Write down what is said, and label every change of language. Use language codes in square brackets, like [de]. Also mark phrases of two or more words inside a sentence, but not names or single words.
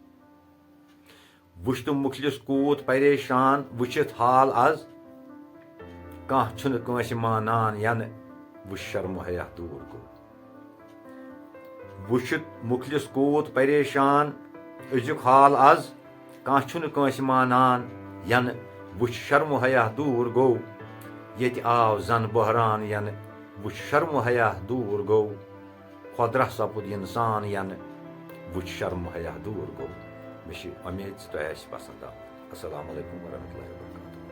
[ks] वुश्त मुखलिस कूत परेशान वुचित हाल आज। कह छुन कंस मानान यन वो शर्म हया दूर गो। वुचित मुखलिस कूत परेशान अजुक हाल आज। कह छुन कंस मानान यन वो शर्म हया दूर गो। ये आव जन बहरान यन वो शर्म हया दूर गो। खुदरा सपुद इंसान यन वो शर्म हया दूर गो। मे उम्मीद तुह पसंद आव। [ar] السلام عليكم ورحمة الله وبركاته.